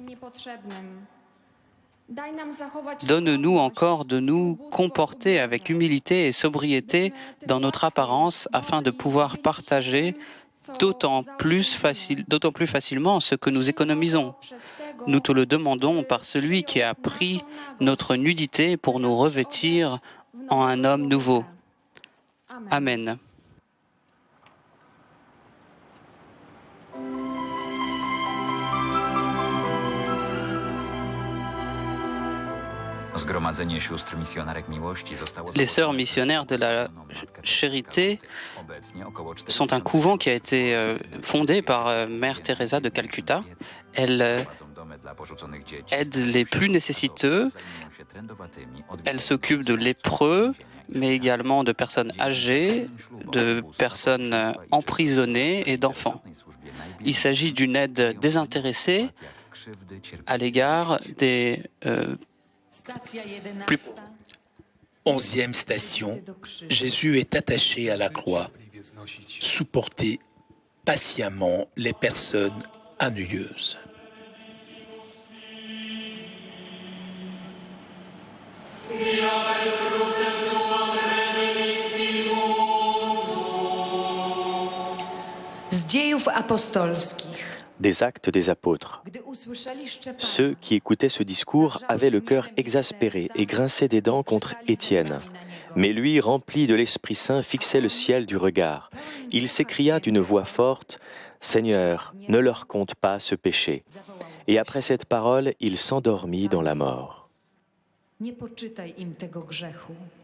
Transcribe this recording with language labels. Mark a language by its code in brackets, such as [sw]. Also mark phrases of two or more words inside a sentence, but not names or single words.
[fr] Donne-nous encore de nous comporter avec humilité et sobriété dans notre apparence afin de pouvoir partager d'autant plus facilement ce que nous économisons. Nous te le demandons par celui qui a pris notre nudité pour nous revêtir en un homme nouveau. Amen. [pl] Zgromadzenie sióstr misjonarek miłości zostało [fr] Les sœurs missionnaires de la Charité sont un couvent qui a été fondé par Mère Teresa de Calcutta. Elle aide les plus nécessiteux. Elle s'occupe de lépreux, mais également de personnes âgées, de personnes emprisonnées et d'enfants. Il s'agit d'une aide désintéressée à l'égard des plus... 11e station. Jésus est attaché à la croix. Supporter patiemment les personnes ennuyeuses. [pl] Z dziejów apostolskich. [fr] Des actes des apôtres. Ceux qui écoutaient ce discours avaient le cœur exaspéré et grinçaient des dents contre Étienne. Mais lui, rempli de l'Esprit Saint, fixait le ciel du regard. Il s'écria d'une voix forte, « Seigneur, ne leur compte pas ce péché. » Et après cette parole, il s'endormit dans la mort. [pl] Nie poczytaj im tego grzechu.